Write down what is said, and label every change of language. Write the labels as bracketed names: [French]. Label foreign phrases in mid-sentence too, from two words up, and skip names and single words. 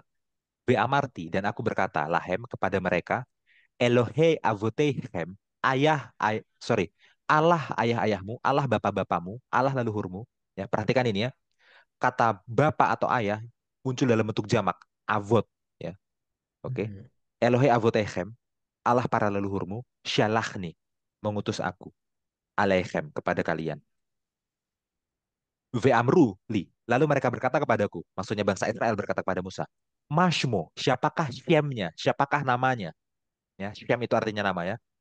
[Hebrew] ואמרתי, [Indonesian] dan aku berkata, Lahem, kepada mereka, [Hebrew] אלוהי אבותיכם, [Indonesian] Allah ayah-ayahmu, Allah bapak-bapamu, Allah leluhurmu. Ya, perhatikan ini ya. Kata bapak atau ayah muncul dalam bentuk jamak, avot. Ya, oke. Hmm. [Hebrew] אלוהי אבותיכם, [Indonesian] Allah para leluhurmu, Shalachni, mengutus aku, alaichem, kepada kalian. [Hebrew] ואמרו לי. [Indonesian] Lalu mereka berkata kepadaku, maksudnya bangsa Israel berkata kepada Musa, Mashmo, siapakah Syemnya? Siapakah namanya? Ya, Syem itu artinya nama ya.